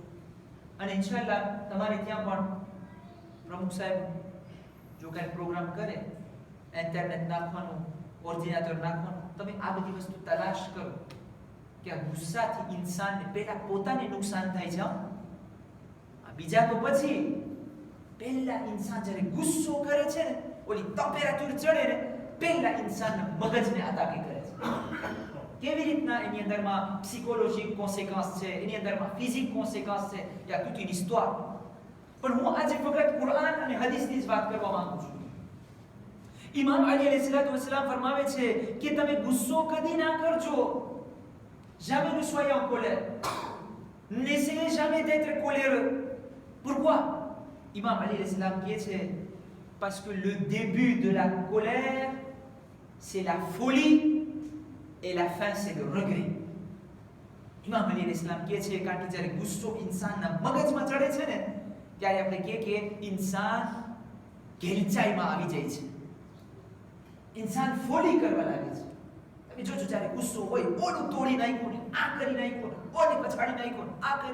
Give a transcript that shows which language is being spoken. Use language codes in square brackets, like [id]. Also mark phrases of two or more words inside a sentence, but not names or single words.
[gu] અને ઇન્શાલ્લાહ તમારે ત્યાં પણ પ્રમુખ સાહેબ જો કાંઈ પ્રોગ્રામ કરે, ઇન્ટરનેટ નાખવાનું, ઓરિજિનેટર નાખવાનું, તમે આ બધી વસ્તુ તલાશ કરો કે આ ગુસ્સાથી ઇન્સાનને પહેલા પોતાને નુકસાન થાય છે, બીજા તો પછી. પહેલા ઇન્સાન જ્યારે ગુસ્સો કરે છે ને, ઓલી ટેમ્પરેચર ચડે ને, પહેલા ઇન્સાનના મગજને અતાકી કરે છે. કેવી રીતના એની અંદરમાં સાયકોલોજીક કોન્સિક્વન્સ છે, એની અંદરમાં ફિઝિક કોન્સિક્વન્સ છે, યા [fr] toute une histoire. [gu] પણ હું આજે ફક્ત કુરાન અને હદીસની જ વાત કરવા માંગુ છું. ઇમામ અલી અલૈહિસ્સલામ ફરમાવે છે કે તમે ગુસ્સો કદી ના કરજો. [fr] jamais ne soyez en colère. N'essayez jamais d'être coléreux. Pourquoi? [gu] Imam Ali alayhi કહે છે, [fr] parce que le début de la colère c'est la folie et la fin c'est le regret. [gu] ઇમામ અલી અલૈહિસ્સલામ કહે છે કારણ કે જ્યારે ગુસ્સો ઇન્સાનના મગજમાં ચડે છે ને, ત્યારે આપણે કહીએ કે ઇન્સાન ઘેલચાઈમાં આવી જાય છે, ઇન્સાન ફોલી કરવા લાગે છે. તમે જોજો જ્યારે ગુસ્સો હોય, ઓલું તોડી નાખ્યું ને, આ કરી નાખ્યું ને, ઓને પછાડી નાખ્યું ને, આ કરી.